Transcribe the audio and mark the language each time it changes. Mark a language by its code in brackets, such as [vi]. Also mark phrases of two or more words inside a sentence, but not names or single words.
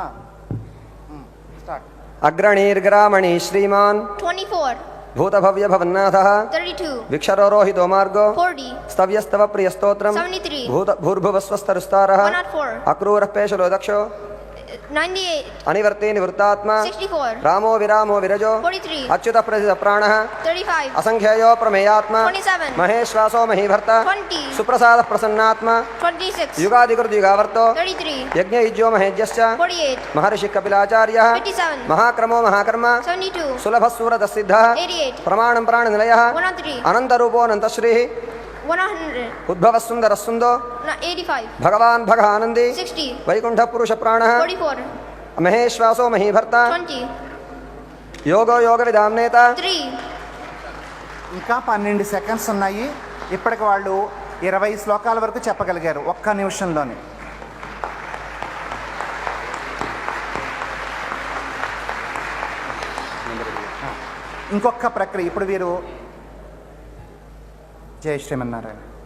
[te] స్టార్ట్. [sa] అగ్రణీర్గ్రామణి శ్రీమాన్ 24. భూతభవ్య భవన్నాథః 32. విక్షరోరోహితో మార్గో 40. స్తవ్యస్తవ ప్రియస్తోత్రం 73. భూర్భువస్వస్తరుస్తారః 104. అక్రూరః పేషలో దక్షో 98, अनिवर्ते निवृत्तात्मा 64, रामो विरामो विरजो 43, अच्युतः प्रसिद्धः प्राणः 35, असंख्ययो प्रमेयात्मा 27, महेश्वासो महीभर्ता 20, सुप्रसादः प्रसन्नात्मा 26, युगादिकृद्युगावर्तो 33, यज्ञयुज्यो महेज्यश्च 48, महर्षिः कपिलाचार्यः 57, महाक्रमो महाकर्मा 72, सुलभः सुव्रतसिद्धः 88, प्रमाणं प्राणनिलयः 103, अनन्तरूपो अनन्तश्रीः 100, उद्भवः सुन्दरः सुन्दो 85, भगवान् भगः आनन्दी 60, वैकुण्ठः पुरुषप्राणः 44, महेश्वासो महीभर्ता 20, योगो योगविदां नेता 3, [te] ఇంకా 12 సెకండ్స్ ఉన్నాయి. ఇప్పటికి వాళ్ళు 20 శ్లోకాల వరకు చెప్పగలిగారు ఒక్క నిమిషంలోనే. ఇంకొక ప్రక్రియ ఇప్పుడు వీరు జై శ్రీమన్నారాయణ.